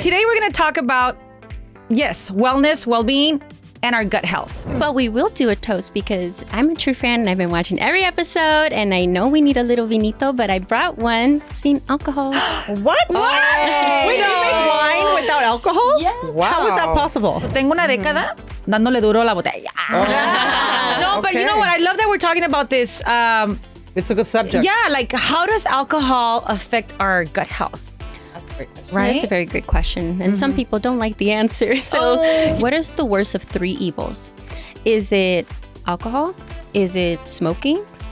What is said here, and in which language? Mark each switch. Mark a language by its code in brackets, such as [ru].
[en] Today we're going to talk about, wellness, well-being, and our gut health. But we will do a toast because I'm a true fan and I've been watching every episode and I know we need a little vinito, but I brought one [es] sin alcohol. [en] What? Hey, Wait, they make wine without alcohol? Yes. Wow. How is that possible? [es] Tengo una década dándole duro a la botella. [en] No, but you know what? I love that we're talking about this. It's a good subject. Yeah, like how does alcohol affect our gut health? Right? That's a very great question. And some people don't like the answer. So what is the worst of three evils? Is it alcohol? Is it smoking?